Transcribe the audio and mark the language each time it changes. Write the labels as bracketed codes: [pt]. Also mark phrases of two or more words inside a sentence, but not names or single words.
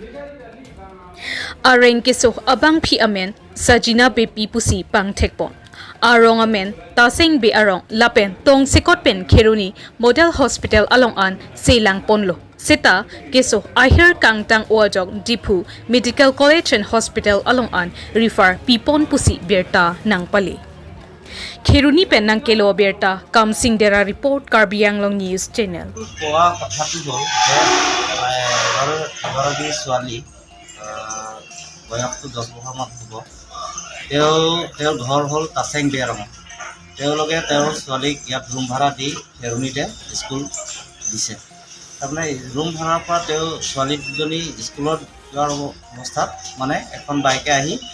[mjw] areng keso abang phi amen sajina bepi pusi pangthek pon Arong amen taseng be arong lapen tong sikot pen kheruni model hospital along an selang ponlo seta keso ahir kangtang ojok dipu medical college and hospital along an refer pipon pusi berta nangpali kheruni pen Nangkelo berta kamsing dera report Karbi Anglong News Channel [as] পোৱা কথাটো হ'ল যে ছোৱালী বয়সটো 10 বছৰ মান হ'ব তেওঁ ঘৰ হল তাসেং বেৰং তেওঁলোকে তেওঁৰ ছোৱালীক ইয়াত ৰুম ভাড়া দি হেৰুনিতে স্কুল দিছে তাৰমানে ৰুম ভাড়াৰ পৰা তেওঁ ছোৱালী দুজনী স্কুলত যোৱাৰ অৱস্থাত মানে এখন বাইকে আহি